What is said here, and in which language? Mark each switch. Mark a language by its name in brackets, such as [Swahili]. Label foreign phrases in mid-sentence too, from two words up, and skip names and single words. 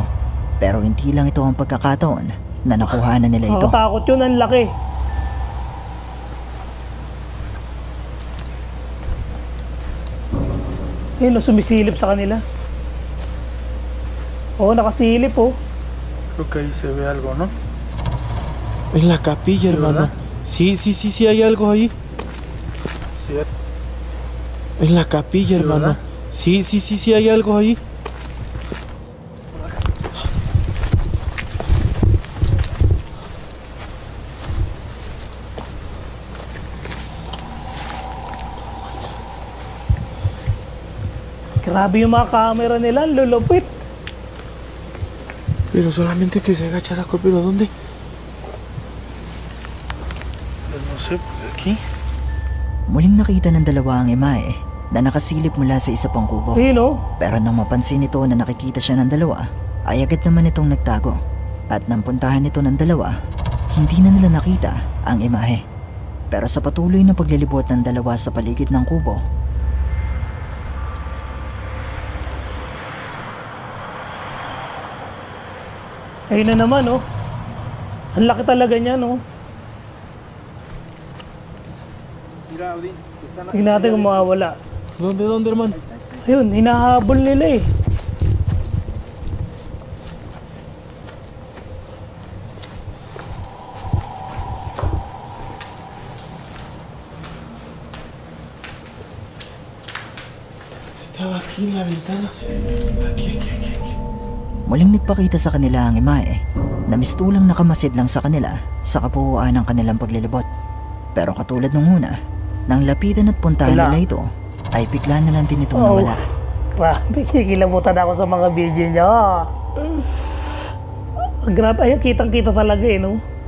[Filipino] Pero hindi lang ito ang pagkakataon na nakuhanan nila ito. Nakatakot yun, ang laki. Ayun, oh, sumisilip sa kanila. Oo, nakasilip, oh. [Spanish] Creo que ahí se ve algo, ¿no? en la capilla, hermano. Sí, hay algo ahí. En la capilla, hermano. Sí, hay algo ahí. [Filipino] Grabe yung mga camera nila, lulupit. [Spanish] Pero solamente que se agachara, pero ¿dónde? No sé, pues aquí. [Filipino] Muling nakita ng dalawa ang imahe na nakasilip mula sa isa pang kubo. Ayun, oh. Pero nang mapansin nito na nakikita siya ng dalawa, ay agad naman itong nagtago. At nang puntahan ito ng dalawa, hindi na nila nakita ang imahe. Pero sa patuloy na paglilibot ng dalawa sa paligid ng kubo, Ayun na naman, oh. Ang laki talaga niya, no? Tingnan natin kung mawawala. [Spanish] ¿Dónde, hermano? [Filipino] Ayun, hinahabol nila eh. [Spanish] Estaba aquí en la ventana. Aquí. [Filipino] muling nagpakita sa kanila ang imahe na mistulang nakamasid lang sa kanila sa kabuuan ng kanilang paglilibot. Pero katulad nung una, nang lapitan at puntahan Wala. nila ito, ay bigla na lang din itong Oh, nawala. grabe, kikilabutan ako sa mga video niya. Grabe, ayun, kitang-kita talaga eh, no?